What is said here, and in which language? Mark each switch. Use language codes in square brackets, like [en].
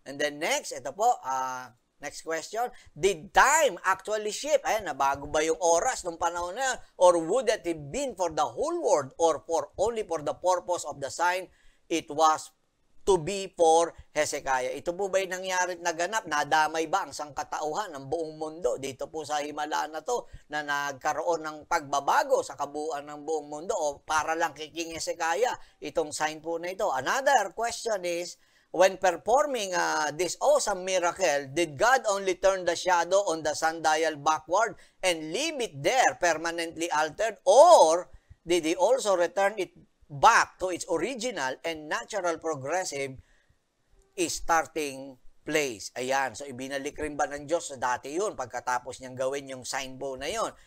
[en] And then next, [tl] ito po, [en] next question, did time actually shift? [tl] Ayan, nabago ba yung oras nung panahon na yan? [en] Or would it have been for the whole world or only for the purpose of the sign? It was to be for Hezekiah. [tl] Ito po ba yung nangyari naganap? Nadamay ba ang sangkatauhan ng buong mundo dito po sa Himala na to na nagkaroon ng pagbabago sa kabuuan ng buong mundo o para lang kay King Hezekiah itong sign po na ito? [en] Another question is, when performing this awesome miracle, did God only turn the shadow on the sundial backward and leave it there permanently altered, or did He also return it back to its original and natural progressive starting place? [tl] Ayan, so ibinalik rin ba ng Diyos sa dati yun pagkatapos niyang gawin yung sign bow na yun?